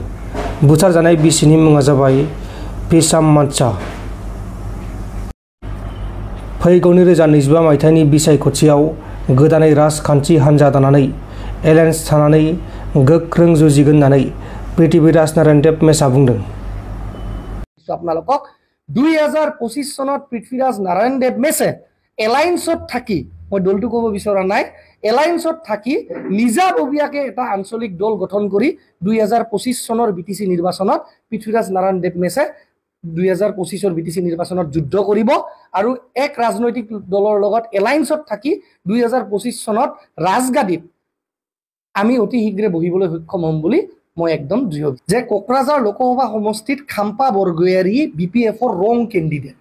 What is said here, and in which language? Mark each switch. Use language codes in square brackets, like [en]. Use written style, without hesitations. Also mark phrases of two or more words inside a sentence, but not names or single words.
[brx] बुथारजानाय बिसिनि मुङा जाबाय पिसाम मानसा। फैगौ 2025 मायथाइनि बिसायख'थियाव गोदानै राजखान्थि हान्जा दानानै एलायन्स थानानै गोख्रों जुजिगोन होननानै पृथ्वीराज नारायण देव मेशआ बुंदों। [as] আপোনালোকক 2025 চনত পৃথ্বীৰাজ নাৰায়ণ দেৱ মেছে এলায়েন্সত থাকি মই দলটো ক'ব বিচৰা নাই এলায়েন্সত থাকি নিজাববীয়াকে এটা আঞ্চলিক দল গঠন কৰি 2025 চনৰ বিটিসি নিৰ্বাচনত পৃথ্বীৰাজ নাৰায়ণ দেৱ মেছে 2025 বিটিসি নিৰ্বাচনত যুদ্ধ কৰিব আৰু এক ৰাজনৈতিক দলৰ লগত এলায়েন্সত থাকি 2025 চনত ৰাজগাদীত আমি অতি শীঘ্ৰে বহিবলৈ সক্ষম হ'ম বুলি মই একদম দৃঢ় যে কোকৰাঝাৰ লোকসভা সমষ্টিত খাম্পা বৰগয়াৰী বিপিএফৰ ৰং কেণ্ডিডেট।